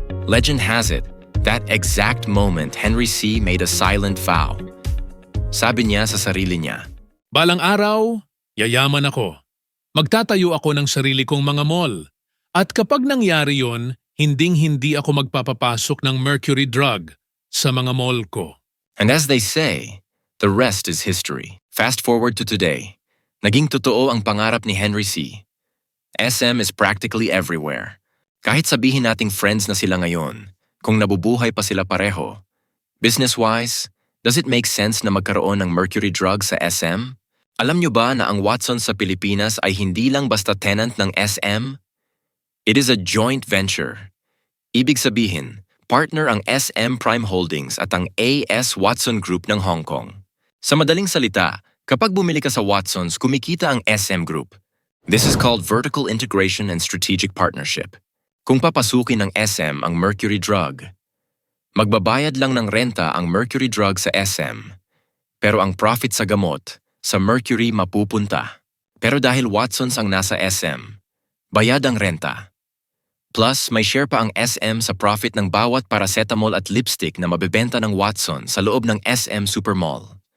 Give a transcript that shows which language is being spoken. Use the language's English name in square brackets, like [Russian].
[English] Legend has it, that exact moment Henry C. made a silent vow. [Filipino] Sabi niya sa sarili niya, Balang araw, yayaman ako. Magtatayo ako ng sarili kong mga mall. At kapag nangyari yon, hinding-hindi ako magpapapasok ng Mercury Drug sa mga mall ko. [English] And as they say, the rest is history. Fast forward to today. [Filipino] Naging totoo ang pangarap ni Henry C. [English] SM is practically everywhere. [Filipino] Kahit sabihin nating friends na sila ngayon, kung nabubuhay pa sila pareho. [English] Business-wise, does it make sense [Filipino] na magkaroon ng Mercury Drug sa SM? Alam nyo ba na ang Watsons sa Pilipinas ay hindi lang basta tenant ng SM? [English] It is a joint venture. [Filipino] Ibig sabihin, partner ang SM Prime Holdings at ang AS Watson Group ng Hong Kong. Sa madaling salita, Kapag bumili ka sa Watsons, kumikita ang SM Group. [English] This is called Vertical Integration and Strategic Partnership. [Filipino] Kung papasukin ng SM ang Mercury Drug, magbabayad lang ng renta ang Mercury Drug sa SM. Pero ang profit sa gamot, sa Mercury mapupunta. Pero dahil Watsons ang nasa SM, bayad ang renta. Plus, may share pa ang SM sa profit ng bawat paracetamol at lipstick na mabebenta ng Watsons sa loob ng SM Supermall.